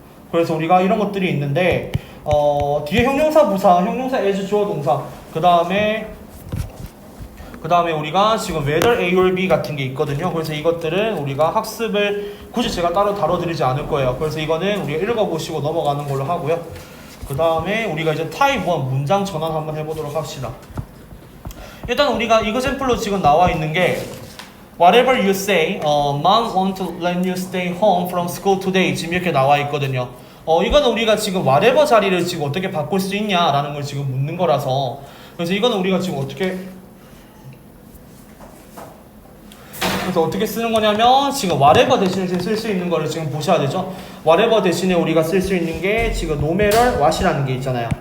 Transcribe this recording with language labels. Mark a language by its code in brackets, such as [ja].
[ko] 그래서 우리가 이런 것들이 있는데 뒤에 형용사 부사, 형용사 as 주어 동사 그 다음에 우리가 지금 whether A or B 같은 게 있거든요. 그래서 이것들은 우리가 학습을 굳이 제가 따로 다뤄드리지 않을 거예요. 그래서 이거는 우리가 읽어보시고 넘어가는 걸로 하고요. 그 다음에 우리가 이제 타입 1 문장 전환 한번 해보도록 합시다. 일단 우리가 이거샘플로 지금 나와 있는 게 [en] Whatever you say, Mom want to let you stay home from school today [ko] 지금 이렇게 나와 있거든요. 이거는 우리가 지금 whatever 자리를 지금 어떻게 바꿀 수 있냐라는 걸 지금 묻는 거라서 그래서 이거는 우리가 지금 어떻게 쓰는 거냐면 지금 whatever 대신에 쓸 수 있는 거를 지금 보셔야 되죠. whatever 대신에 우리가 쓸 수 있는 게 지금 no matter what이라는 게 있잖아요.